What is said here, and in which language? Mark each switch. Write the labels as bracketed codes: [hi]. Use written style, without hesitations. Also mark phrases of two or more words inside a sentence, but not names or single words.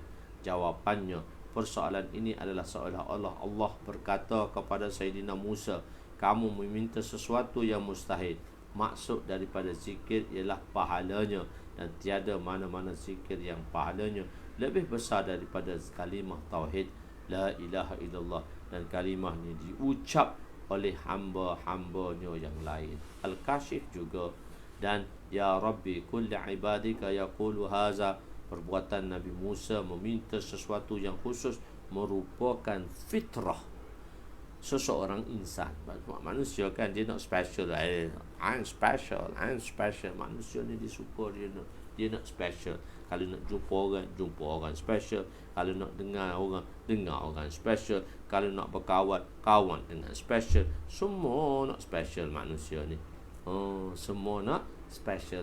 [ms] Jawapannya, persoalan ini adalah seolah-olah Allah berkata kepada Sayyidina Musa, "Kamu meminta sesuatu yang mustahil." Maksud daripada zikir ialah pahalanya, dan tiada mana-mana zikir yang pahalanya lebih besar daripada kalimah tauhid [ar] لا إله إلا الله, [ms] dan kalimah ni diucap oleh hamba-hambanya yang lain. [ar] Al-Kashif [ms] juga, dan [ar] يا رب كل عبادك يقول هذا. [ms] Perbuatan Nabi Musa meminta sesuatu yang khusus merupakan fitrah seseorang insan. Manusia kan dia nak special. [en] I'm special. [ms] Manusia ni dia suka, dia nak special. Kalau nak jumpa orang special. Kalau nak dengar orang special. Kalau nak kawan dengan special. Semua nak special manusia ni. Semua nak special.